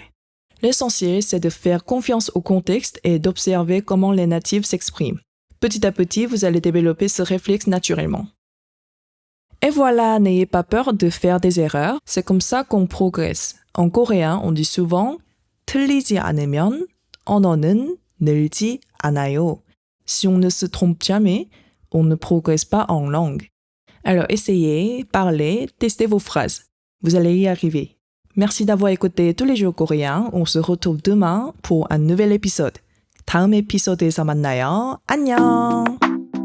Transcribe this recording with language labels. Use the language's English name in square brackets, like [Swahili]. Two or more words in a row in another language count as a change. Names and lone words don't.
[French] L'essentiel, c'est de faire confiance au contexte et d'observer comment les natifs s'expriment. Petit à petit, vous allez développer ce réflexe naturellement. Et voilà, n'ayez pas peur de faire des erreurs, c'est comme ça qu'on progresse. En coréen, on dit souvent « [Korean] 틀리지 않으면 언어는 늘지 않아요 ». [French] Si on ne se trompe jamais, on ne progresse pas en langue. Alors essayez, parlez, testez vos phrases. Vous allez y arriver. Merci d'avoir écouté tous les jours coréens. On se retrouve demain pour un nouvel épisode. [Korean] 다음 에피소드에서 만나요. 안녕!